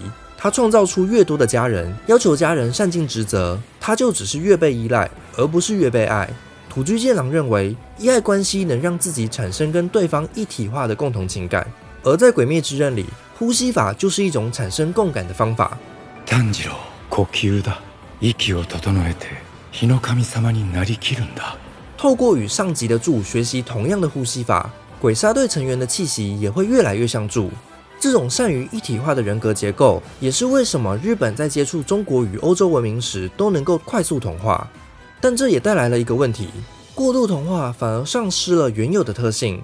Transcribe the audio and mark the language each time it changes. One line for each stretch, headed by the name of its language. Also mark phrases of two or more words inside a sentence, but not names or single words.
Chinese: 他创造出越多的家人，要求家人善尽职责，他就只是越被依赖，而不是越被爱。土居健郎认为，依爱关系能让自己产生跟对方一体化的共同情感，而在《鬼灭之刃》里，呼吸法就是一种产生共感的方法。
Japanese: 炭治郎、呼吸だ。息を整えて、日の神様になりきるんだ。
Chinese: 透过与上级的柱学习同样的呼吸法，鬼杀队成员的气息也会越来越像柱。这种善于一体化的人格结构，也是为什么日本在接触中国与欧洲文明时都能够快速同化。但这也带来了一个问题，过度同化反而丧失了原有的特性。